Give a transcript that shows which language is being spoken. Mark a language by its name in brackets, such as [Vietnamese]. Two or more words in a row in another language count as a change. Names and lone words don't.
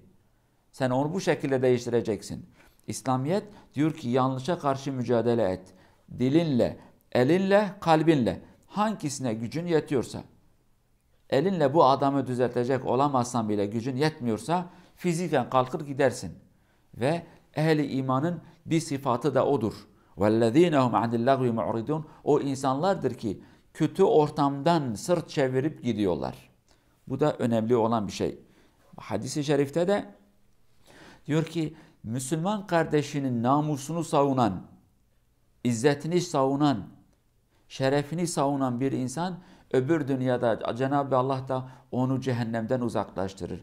[Turkish] Sen onu bu şekilde değiştireceksin. İslamiyet diyor ki yanlışa karşı mücadele et. Dilinle, elinle, kalbinle. Hangisine gücün yetiyorsa. Elinle bu adamı düzeltecek olamazsan bile gücün yetmiyorsa fiziken kalkır gidersin. Ve ehli imanın bir sıfatı da odur. [Arabic] وَالَّذ۪ينَ هُمْ عَنِ اللّٰغْوِ مُعْرِدُونَ [Turkish] O insanlardır ki kötü ortamdan sırt çevirip gidiyorlar. Bu da önemli olan bir şey. Hadis-i şerifte de diyor ki Müslüman kardeşinin namusunu savunan, izzetini savunan, şerefini savunan bir insan öbür dünyada Cenab-ı Allah da onu cehennemden uzaklaştırır.